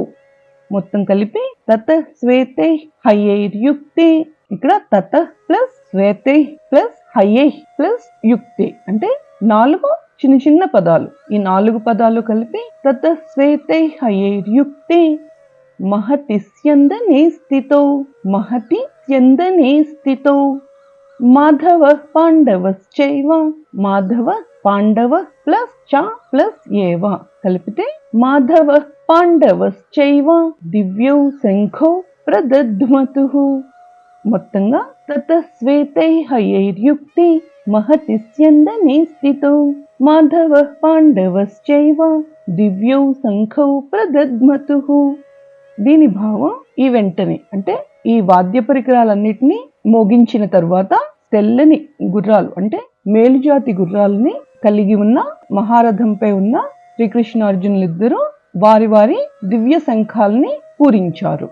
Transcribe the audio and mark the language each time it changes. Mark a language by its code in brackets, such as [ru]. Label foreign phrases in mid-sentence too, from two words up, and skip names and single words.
[te] మొత్తం కలిపి [sa] తతః శ్వేతైః హయైర్యుక్తే. [te] ఇక్కడ తతః ప్లస్ శ్వేతైః ప్లస్ హయైః ప్లస్ యుక్తే అంటే 4 చిన్న చిన్న పదాలు. ఈ 4 పదాలు కలిపి [sa] తతః శ్వేతైః హయైర్యుక్తే महति स्यन्दने स्थितौ महति स्यन्दने स्थितौ माधवः पाण्डवश्चैव माधवः पाण्डवः प्लस च प्लस एव కలిపితే माधवः पाण्डवश्चैव दिव्यौ शङ्खौ प्रदध्मतुः [te] మొత్తంగా [sa] తతః శ్వేతైర్హయైర్యుక్తే महति स्यन्दने स्थितौ माधवः पाण्डवश्चैव दिव्यौ शङ्खौ प्रदध्मतुः [te] దీని భావం ఈ వెంటనే అంటే ఈ వాద్య పరికరాలన్నిటినీ మోగించిన తరువాత తెల్లని గుర్రాలు అంటే మేలుజాతి గుర్రాలని కలిగి ఉన్న మహారథంపై ఉన్న శ్రీకృష్ణార్జునులిద్దరూ వారి వారి దివ్య శంఖాల్ని పూరించారు.